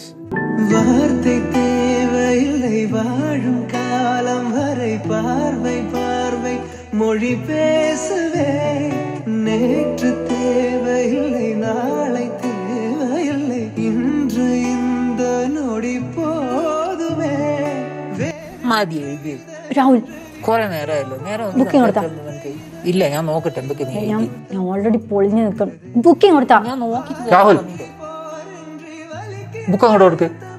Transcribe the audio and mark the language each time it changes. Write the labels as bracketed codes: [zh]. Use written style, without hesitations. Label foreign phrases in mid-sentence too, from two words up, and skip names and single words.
[ta] வார்த்தை தேவையில்லை வாழும் காலம் வரை பார்வை பார்வை மொழி பேசுவே நேற்று தேவையில்லை நாளை தேவையில்லை இன்று இந்த நொடி போதுமே. [ml] മതി എഴുതി. രാഹുൽ, കുറെ നേരമായല്ലോ. ബുക്കിംഗ് കൊടുത്താ? ഇല്ല, ഞാൻ നോക്കട്ടെ എന്തൊക്കെ നീ ഞാൻ ഓൾറെഡി പൊളിഞ്ഞു നിൽക്കും. ബുക്കിംഗ് കൊടുത്താ? ഞാൻ നോക്കി. രാഹുൽ, ബുക്ക് അങ്ങോട്ട് കൊടുക്ക്.